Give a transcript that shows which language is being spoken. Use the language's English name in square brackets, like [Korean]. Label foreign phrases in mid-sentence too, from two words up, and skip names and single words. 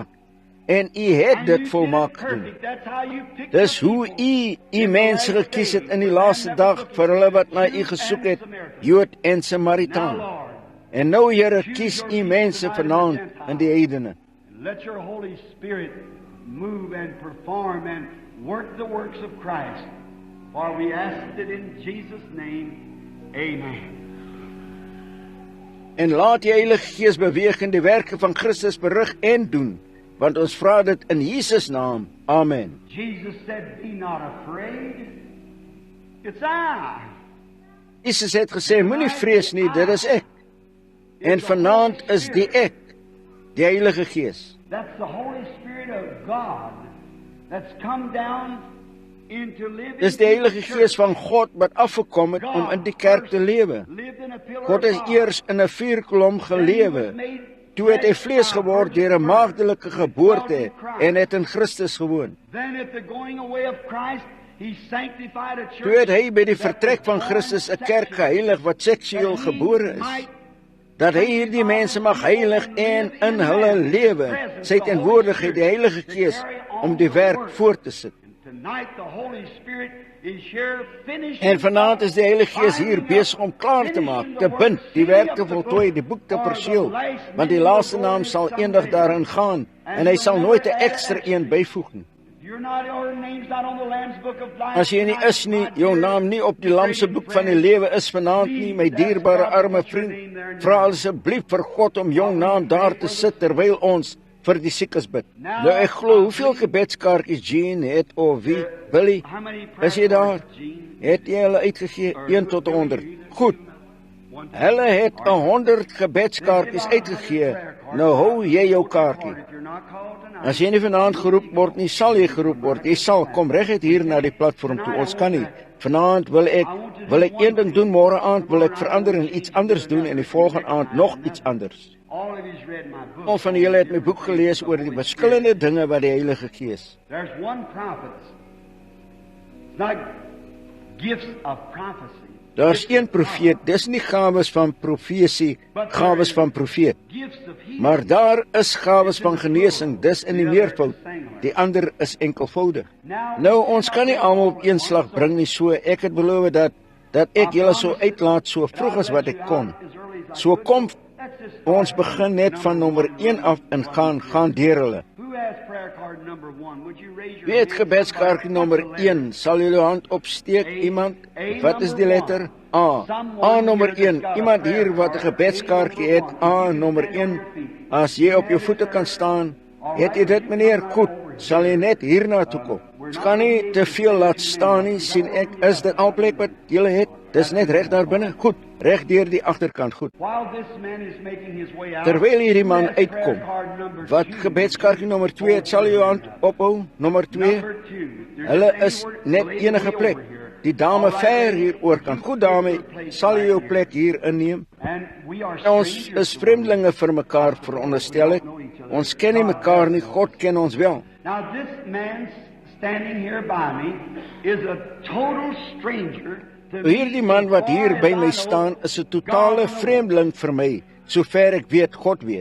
[Afrikaans] En U het dit volmaak gedoen. Dis hoe U mense gekies het in die laaste dag vir hulle wat na U gesoek het, Jood en Samaritaan. En nou Here, kies U mense vanaand in die heidene. [English] Let your Holy Spirit move and perform and work the works of Christ. For we ask it in Jesus' name. Amen. [Afrikaans] En laat die Heilige Gees beweeg in die werke van Christus berig en doen, want ons vra dit in Jesus naam. Amen. [English] Jesus said, be not afraid. It's I. [Afrikaans] Jesus het gesê, moenie vrees nie, dit is ek. En vanaand is die ek, die Heilige Gees. [English] That's the Holy Spirit of God that's come down into living. [Afrikaans] Dis die Heilige Gees van God wat afgekom het om in die kerk te lewe. [English] Lived in a pillar God of is fire. [Afrikaans] eers in 'n vuurkolom gelewe. Toe het hy vlees geword deur 'n maagdelike geboorte en het in Christus gewoon. [English] Then at the going away of Christ, he sanctified a church. [Afrikaans] Toe het hy by die vertrek van Christus 'n kerk geheilig wat seksueel gebore is. Dat hy hierdie mense mag heilig en in hulle lewe, sy teenwoordigheid, die Heilige Gees, om die werk voort te sit. [English] Tonight the Holy Spirit is here finishing. [Afrikaans] En vanaand is die Heilige Gees hier besig om klaar te maak, te bind, die werk te voltooi, die boek te perseel, want die laaste naam sal eendag daarin gaan, en hy sal nooit 'n ekstra een byvoeg nie. [English] You're not, your name's not on the Lamb's Book of Life. [Afrikaans] As jy nie is nie, jou naam nie op die Lam se boek van die lewe is vanaand nie, my dierbare arme vriend, vra asseblief vir God om jou naam daar te sit terwyl ons vir die siekes bid. Nou ek glo, hoeveel gebedskaartjies Jean het of wie, Billy, [English] How many [Afrikaans] is jy daar? Gene? Het jy hulle uitgegee 1 tot 100? Goed. Hulle het 100 gebedskaartjies uitgegee Nou hou jy jou kaartjie. If you're not called tonight, As jy nie vanaand geroep word nie, sal jy geroep word. Jy sal kom reguit hier na die platform toe. Ons kan nie. Vanaand wil ek een ding doen, môre aand wil ek verander en iets anders doen en die volgende aand nog iets anders. [English] all of you's read my book. [Afrikaans] Al van julle het my boek gelees oor die verskillende dinge wat die Heilige Gees. [English] There's one prophet. It's not gifts of prophecy. [Afrikaans] Daar's een profeet, dis nie gawes van profesie, gawes van profeet. [English] Gifts of healing. [Afrikaans] Maar daar is gawes van genesing, dis in die meervoud. Die ander is enkelvoudig. Nou, ons kan nie almal op een slag bring nie, so ek het beloof dat ek julle sou uitlaat so vroeg as wat ek kon. So kom, ons begin net van nommer 1 af en gaan deur hulle. [English] Who has prayer card number 1? Would you raise your [Afrikaans] Wie het [English] hand? [Afrikaans] gebedskaartjie nommer 1? Sal julle hand opsteek, iemand? Wat is die letter? A. A nommer 1. Iemand hier wat 'n gebedskaartjie het, A nommer 1. As jy op jou voete kan staan, het jy dit meneer, goed, sal jy net hierna toe kom. Ons gaan nie te veel laat staan nie, sien ek, is dit al plek wat julle het? Dis net reg daar binne. Goed, reg deur die agterkant, goed. [English] While this man is making his way out, [Afrikaans] Terwyl hierdie man [English] who has [Afrikaans] uitkom, [English] prayer card number [Afrikaans] wat [English] 2? [Afrikaans] gebedskaartjie nommer 2 het, sal jy jou hand ophou, nommer 2. [English] Number 2. There's [Afrikaans] Hulle [English] a [Afrikaans] is [English] word- [Afrikaans] net [English] lady [Afrikaans] enige [English] way [Afrikaans] plek. [English] over here. [Afrikaans] Die dame ver hier oor kan. Goed dame, sal jy jou plek hier inneem? [English] And we are [Afrikaans] Ons [English] strangers [Afrikaans] is [English] to [Afrikaans] vreemdelinge vir mekaar, veronderstel ek. Ons ken nie mekaar nie, God ken ons wel. [English] Now this man standing here by me is a total stranger to me. [Afrikaans] Hierdie man wat hier by my staan is 'n totale vreemdeling vir my, sover ek weet, God weet.